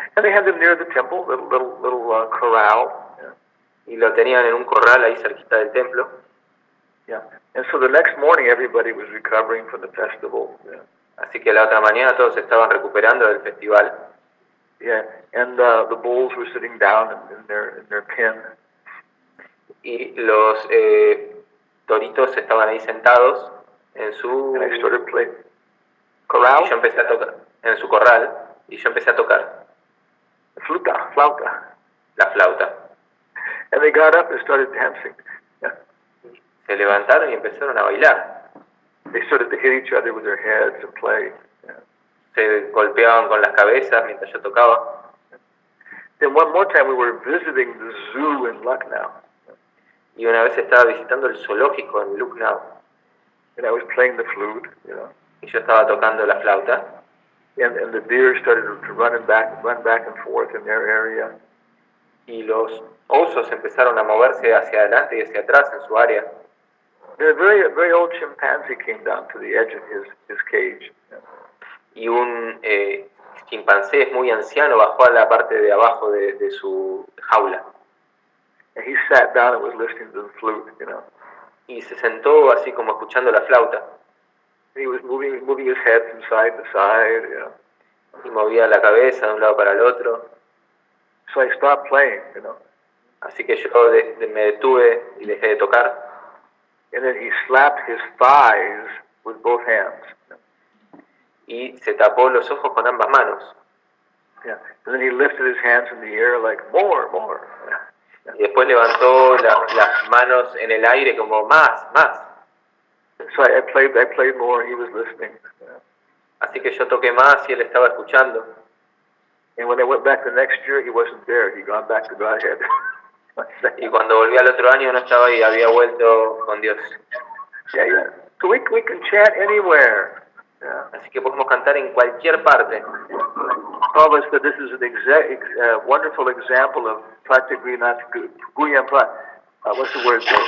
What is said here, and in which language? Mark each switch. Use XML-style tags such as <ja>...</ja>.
<en>And they had them near the temple, little corral. Yeah.</en> <es>Y lo tenían en un corral ahí cerquita del templo. Yeah.</es> <en>And so the next morning everybody was recovering from the festival. Yeah.</en> <es>Así que la otra mañana todos estaban recuperando del festival. Yeah.</es> <en>And the bulls were sitting down in their pen.</en> <es>Y los toritos estaban ahí sentados en su</es> <en>And I started playing. Corral?</en> <es>Y yo empecé a tocar en su corral y yo empecé a tocar flauta. La flauta.</es> <en>And they got up and started dancing. Yeah.</en> <es>Se levantaron y empezaron a bailar.</es> <en>They started to hit each other with their heads and play. Yeah.</en> <es>Se golpeaban con las cabezas mientras yo tocaba.</es> <en>Then one more time we were visiting the zoo in Lucknow.</en> <es>Y una vez estaba visitando el zoológico en Lucknow.</es> <en>And I was playing the flute, you know.</en> <es>Y yo estaba tocando la flauta.</es> <en>And the deer started to run back and forth in their area.</en> <es>Y los osos empezaron a moverse hacia adelante y hacia atrás en su área.</es> <en>A very old chimpanzee came down to the edge of his cage.</en> <es>Y un chimpancé muy anciano bajó a la parte de abajo de su jaula.</es> <en>And he sat down and was listening to the flute, you know.</en> <es>Y se sentó así como escuchando la flauta.</es> <en>He was moving his head from side to side, you know.</en> <es>Y movía la cabeza de un lado para el otro.</es> <en>So I stopped playing, you know.</en> <es>Así que yo me detuve y dejé de tocar.</es> <en>And then he slapped his thighs with both hands.</en> <es>Y se tapó los ojos con ambas manos. Yeah.</es> <en>And then he lifted his hands in the air like, more.</en> <es>Y después levantó las manos en el aire como más.</es> <en>So I played more and he was listening. Yeah.</en> <es>Así que yo toqué más y él estaba escuchando.</es> <en>And when I went back the next year, he wasn't there. He'd gone back to Godhead.</en> <es>Y cuando volví al otro año no estaba ahí, había vuelto con Dios.</es> <en>Yeah. So we can chant anywhere. Yeah.</en> <es>Así que podemos cantar en cualquier parte.</es> <en>Prabhupada said this is a wonderful example of Pratigrinati, Guyam Prat. What's the word?</en>